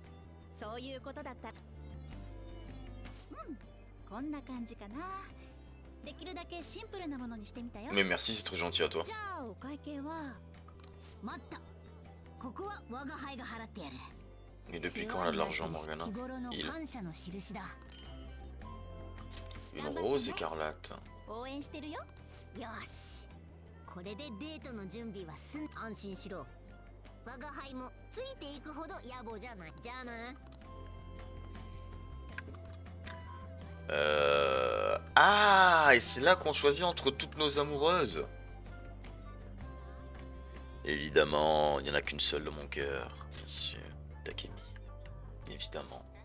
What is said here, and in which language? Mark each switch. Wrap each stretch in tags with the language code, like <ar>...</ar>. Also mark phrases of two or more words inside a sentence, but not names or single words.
<fr>Mais merci, c'est très gentil à toi. Mais depuis quand on a de l'argent, Morgana? Une rose écarlate.</fr> <ja>これでデートの準備は安心しろ。我が輩もついていくほど野暮じゃない。じゃあな。</ja> <fr>Ah, et c'est là qu'on choisit entre toutes nos amoureuses. Évidemment, il n'y en a qu'une seule dans mon cœur, bien sûr. Takemi. Évidemment.</fr>